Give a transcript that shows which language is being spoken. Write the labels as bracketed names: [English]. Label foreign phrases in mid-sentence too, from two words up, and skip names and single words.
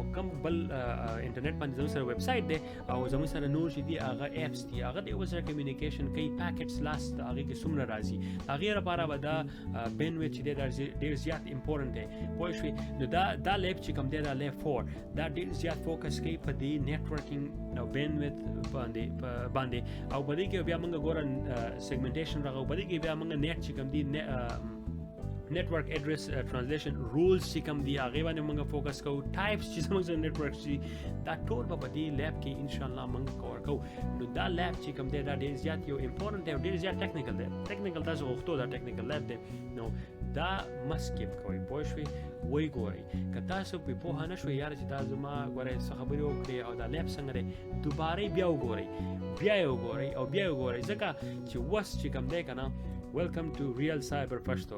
[Pashto] کوم بل انټرنیټ باندې زموږ سره ویب سایټ دی او زموږ سره نور چې دي هغه اپس دي هغه د یو سره کمیونیکیشن کوي [English] packets lost [Pashto] هغه کې څومره راځي هغه لپاره به دا بینډویث چې دی ډېر زیات امپورټنټ دی پوه شوې نو دا لیب چې کوم دی دا لیب 4 دا ډېر زیات فوکس کوي په دې نیټورکینګ او بینډویث باندې او په دې کې بیا موږ ګوره سیګمنټیشن راغو په دې کې بیا موږ نیټ چې کوم دی [English] network address translation rules [Pashto] چې کوم دی هغه باندې موږ فوکس کوو ټایپس چې موږ سره نیټورک چې دا ټول په دې لیب کې [Arabic] ان شاء الله [Pashto] موږ کور کوو نو دا لیب چې کوم دی دا ډېر زیات یو امپورټنټ دی او ډېر زیات ټیکنیکل دی ټیکنیکل تاسو غوښتو دا ټیکنیکل لیب دی نو دا مسکیپ کوئ پوه شوئ وی ګورئ که تاسو په پوهه نه شوئ یاره چې دا زما ګورئ څه خبرې وکړې او دا لیب څنګه دی دوباره بیا وګورئ بیا یې وګورئ او بیا یې وګورئ ځکه چې وس چې کوم دی که نه [English] Welcome to Real CyberPashto